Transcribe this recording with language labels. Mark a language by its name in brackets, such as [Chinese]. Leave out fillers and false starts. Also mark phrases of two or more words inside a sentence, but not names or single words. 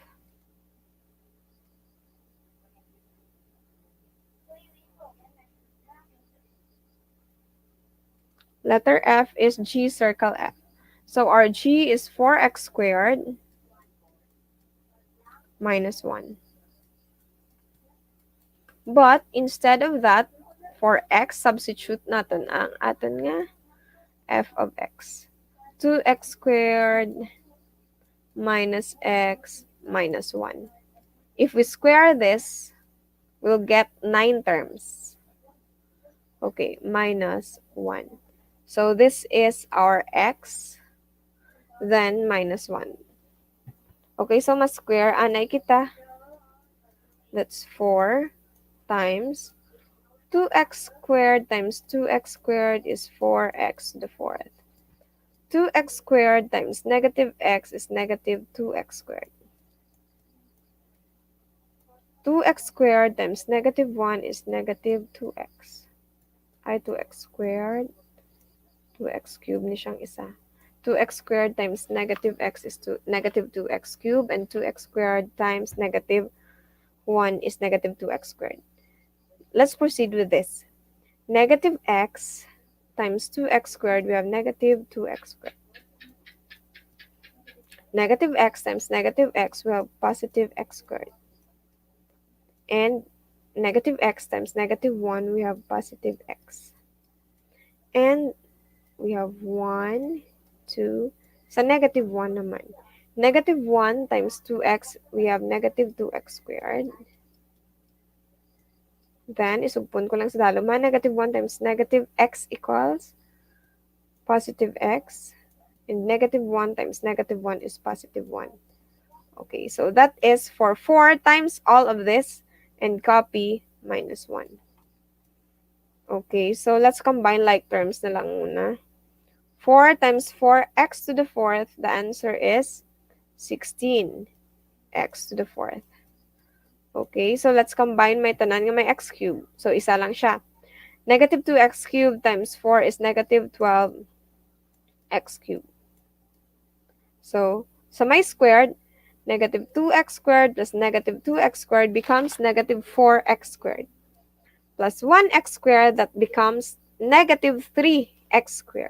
[English] Letter F is G circle F. So our G is 4x squared minus 1. But instead of that, for x, substitute [Hiligaynon] natin ang aton nga [English] f of x. 2x squared minus x minus 1. If we square this, we'll get 9 terms. Okay, minus 1. So this is our x, then minus 1. Okay, so [Hiligaynon] mas-square, anay kita. [English] That's 4 times 2x squared times 2x squared is 4x to the fourth. 2x squared times negative x is negative 2x squared. 2x squared times negative 1 is negative 2x. [Hiligaynon] Ay, [English] 2x squared. 2x cubed [Hiligaynon] ni siyang isa. [English] 2x squared times negative x is negative 2x cubed, and 2x squared times negative 1 is negative 2x squared. Let's proceed with this. Negative x times 2x squared, we have negative 2x squared. Negative x times negative x, we have positive x squared. And negative x times negative 1, we have positive x. And we have 1, 2, sa negative 1 naman. Negative 1 times 2x, we have negative 2x squared. Then, [Hiligaynon] isugpon ko lang sa daluma. [English] Negative 1 times negative x equals positive x. And negative 1 times negative 1 is positive 1. Okay, so that is for 4 times all of this and copy minus 1. Okay, so let's combine like terms [Filipino] na lang muna. [English] 4 times 4x to the fourth, the answer is 16x to the fourth. Okay, so let's combine [Hiligaynon] may tanan nga may [English] x cubed. [Hiligaynon] So, isa lang siya. [English] Negative 2x cubed times 4 is negative 12x cubed. So, [Hiligaynon] sa may [English] squared, negative 2x squared plus negative 2x squared becomes negative 4x squared. Plus 1x squared, that becomes negative 3x squared.